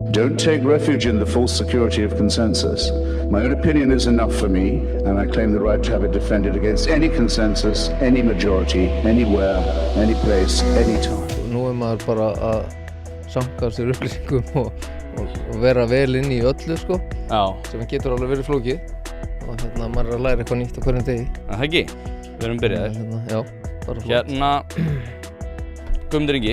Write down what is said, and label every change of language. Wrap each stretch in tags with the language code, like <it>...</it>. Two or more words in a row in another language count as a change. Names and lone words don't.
<en>Don't take refuge in the false security of consensus. My own opinion is enough for me, and I claim the right to have it defended against any consensus, any majority, anywhere, any place, any time.</en> <is>Nú maður bara að sanka sér upplýsingum og vera vel inn í öllu sko. Já. Sem getur alveg verið flókið. Og maður að læra eitthvað nýtt á hverjum degi. Það ekki? Við erum byrjaðir. Já, bara flott. Guðmundur Ingi.</is>